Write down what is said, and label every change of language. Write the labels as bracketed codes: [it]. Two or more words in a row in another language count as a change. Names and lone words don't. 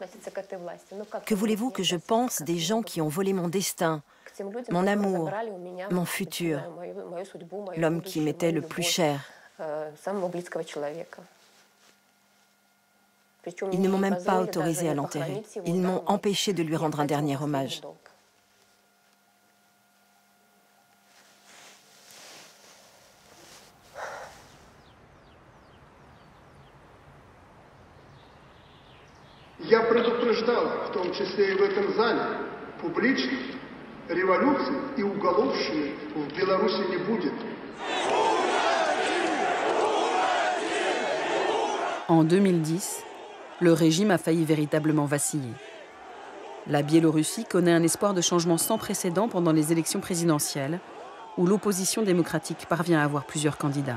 [fr] Que voulez-vous que je pense des gens qui ont volé mon destin, mon amour, mon futur, l'homme qui m'était le plus cher? Ils ne m'ont même pas autorisé à l'enterrer. Ils m'ont empêché de lui rendre un dernier hommage. [ru] Я предупреждал, в том числе и в этом зале, публично, революции и уголовщины в Беларуси не будет. [fr] En 2010, le régime a failli véritablement vaciller. La Biélorussie connaît un espoir de changement sans précédent pendant les élections présidentielles, où l'opposition démocratique parvient à avoir plusieurs candidats.